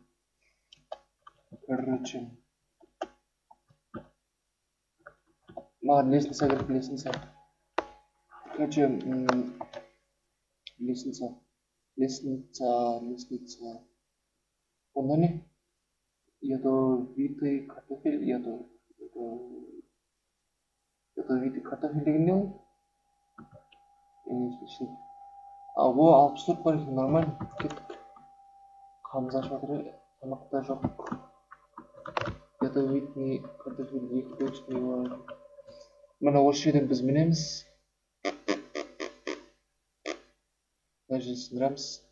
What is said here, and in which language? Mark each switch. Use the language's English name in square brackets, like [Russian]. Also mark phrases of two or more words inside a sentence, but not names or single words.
[Kazakh] Короче. Маған лестница керек, лестница. [Russian] Короче, лестница. [Kazakh] Онда не? [Russian] Ядовитый картофель, ядовитый картофель [Kazakh] деген не ол? О, алып тұрып бар екен, нормально. Кеттік. Қамыз ашып жатыр, тамақта жоқ. [Russian] Ядовитый картофель [Kazakh] екі бөлшек бар. Мына осы жерден біз мінеміз. Мына жерден сындырамыз.